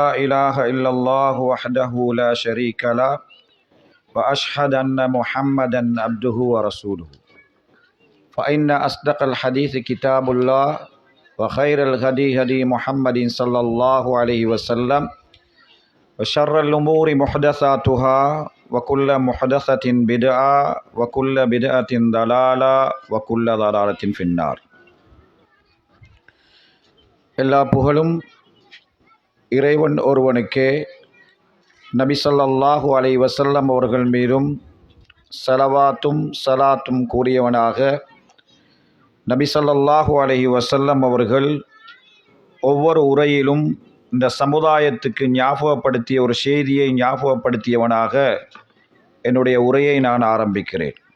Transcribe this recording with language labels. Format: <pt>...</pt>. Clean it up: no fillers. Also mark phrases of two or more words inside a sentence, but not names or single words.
<ar>إله إلا الله وحده لا شريك له وأشهد أن محمدا عبده ورسوله فإن أصدق الحديث كتاب الله وخير الهدي هدي محمد صلى الله عليه وسلم وشر الأمور محدثاتها وكل محدثة بدعة وكل بدعة ضلالة وكل ضلالة في النار.</ar> <ta>எல்லா புகழும் இறைவன் ஒருவனுக்கே. நபி</ta> <ar>صلى الله عليه وسلم</ar> <ta>அவர்கள் மீதும் ஸலவாத்தும் ஸலாத்தும் கூறியவனாக நபி</ta> <ar>صلى الله عليه وسلم</ar> <ta>அவர்கள் ஒவ்வொரு உரையிலும் இந்த சமுதாயத்துக்கு ஞாபகப்படுத்திய ஒரு செய்தியை ஞாபகப்படுத்தியவனாக என்னுடைய உரையை நான் ஆரம்பிக்கிறேன்.</ta>